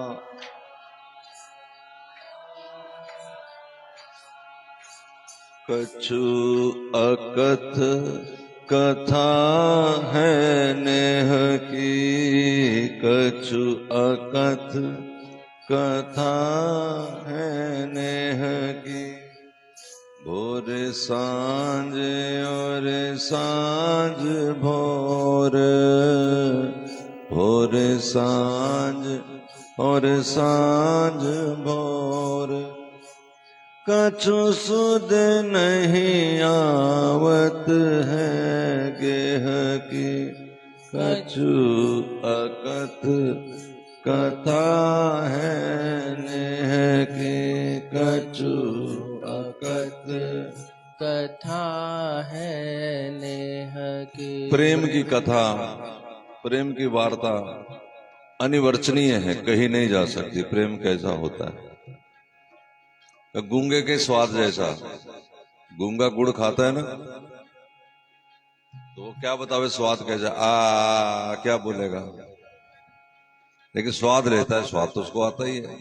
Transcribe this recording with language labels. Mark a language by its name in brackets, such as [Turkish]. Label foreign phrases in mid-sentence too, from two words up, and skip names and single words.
[Braj] कछु अकथ कथा है नेह की, कछु अकथ कथा है नेह की। भोर सांझ और सांझ भोर, भोर सांझ और सांझ भोर। कछु सुध नहीं आवत है गेह की, कछु अकथ कथा है नेह की, कछु अकथ कथा है नेह की। [Hindi] प्रेम की कथा, प्रेम की वार्ता अनिवर्चनीय है, कही नहीं जा सकती। प्रेम कैसा होता है? गूंगे के स्वाद जैसा। गूंगा गुड़ खाता है ना, तो क्या बतावे स्वाद कैसा, क्या बोलेगा, लेकिन स्वाद लेता है, स्वाद तो उसको आता ही है।